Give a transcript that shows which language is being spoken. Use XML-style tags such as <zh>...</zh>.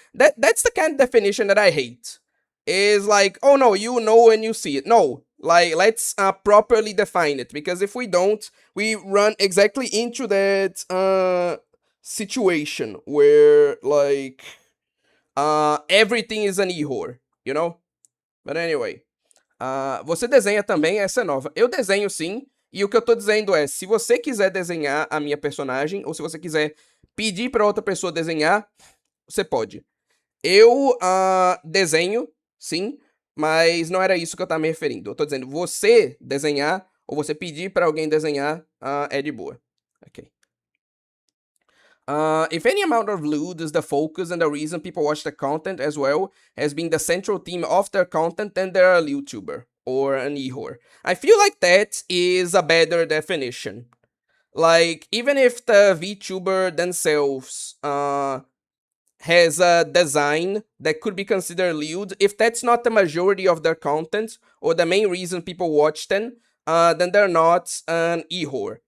<en>That's the kind of definition that I hate. Is like, oh no, you know when you see it. No, like let's properly define it, because if we don't, we run exactly into that situation where like everything is an e-whore, you know? But anyway,</en> <pt>você desenha também, essa é nova. Eu desenho sim, e o que eu tô dizendo é, se você quiser desenhar a minha personagem, ou se você quiser pedir pra outra pessoa desenhar, você pode. Eu desenho, sim, mas não era isso que eu tava me referindo. Eu tô dizendo, você desenhar, ou você pedir pra alguém desenhar, é de boa. Ok.</pt> <en>If any amount of lewd is the focus and the reason people watch the content as well as being the central theme of their content, then they're a YouTuber or an e-whore. I feel like that is a better definition. Like, even if the VTuber themselves has a design that could be considered lewd, if that's not the majority of their content or the main reason people watch them, then they're not an e-whore.</en>